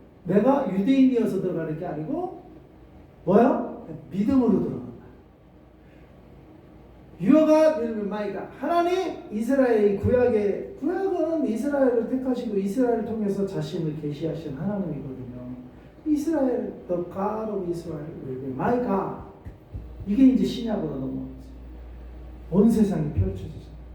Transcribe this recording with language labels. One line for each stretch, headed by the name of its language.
Korean: 내가 유대인이어서 들어가는 게 아니고 뭐야? 믿음으로 들어간다. 유어가 밀마이가 하나님 이스라엘 구약은 이스라엘을 택하시고 이스라엘을 통해서 자신을 계시하신 하나님이거든요.
English: 이스라엘 the God of Israel will be my God.
Korean: 이게 이제 신약으로 넘어가죠. 온 세상이 펼쳐지죠.